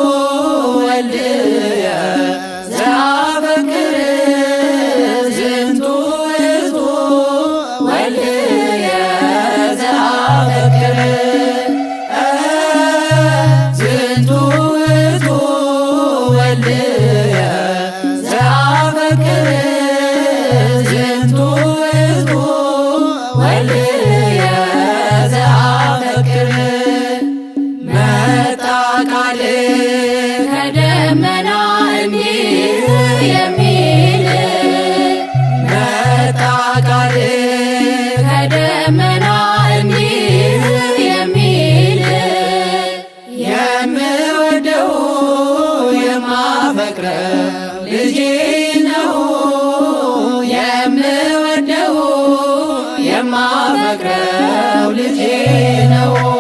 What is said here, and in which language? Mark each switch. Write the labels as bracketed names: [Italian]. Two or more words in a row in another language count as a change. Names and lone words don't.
[Geez] ወልድየ ዘአፈቅር ዝንቱ ውእቱ ወልድየ ዘአፈቅር ዝንቱ ውእቱ ወልድየ ዘአፈቅር ዝንቱ ውእቱ ወልድየ ዘአፈቅር [Amharic] መጣ ቃል ከደመና እንዲህ የሚል መጣ ቃል ከደመና እንዲህ የሚል የምወደው የማፈቅረው ልጄ ነው የምወደው የማፈቅረው ልጄ ነው